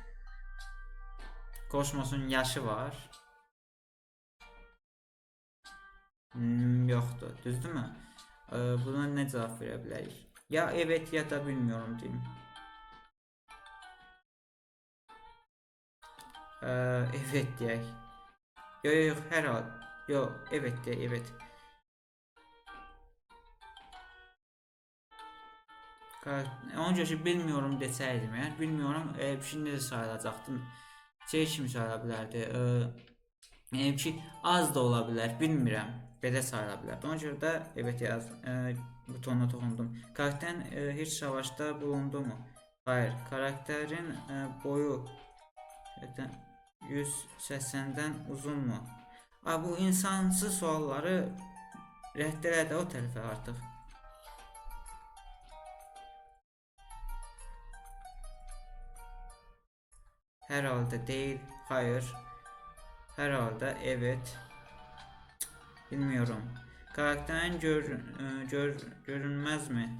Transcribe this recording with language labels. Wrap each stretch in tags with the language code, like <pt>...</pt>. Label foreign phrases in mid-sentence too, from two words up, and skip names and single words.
<az>Kosmosun yaşı var. Yoxdur. Düzdürmü?</az> <tr>Buna ne cevap</tr> <az>verə bilərik?</az> <tr>Ya evet ya da bilmiyorum diyeyim.</tr> <az>Evet deyək. Yok hər hal. Yok evet deyək, evet. Ona görə ki bilmiyorum desəydim, yəni bilmiyorum, bir şey necə sayılacaqdı? Şey kimi sayıla bilərdi. Yəni ki az da ola bilər, bilmirəm. Belə sayıla bilər. Ona görə də evet yaz butonuna toxundum.</az> <tr>Karakterin heç savaşda bulundu mu? Hayır. Karakterin boyu 180'den uzun mu?</tr> <az>Bu insansı sualları rədd elədi o tərəfə artıq.</az> <tr>Herhalde değil. Hayır. Herhalde evet. Bilmiyorum. Karakterin görünmez mi?</tr>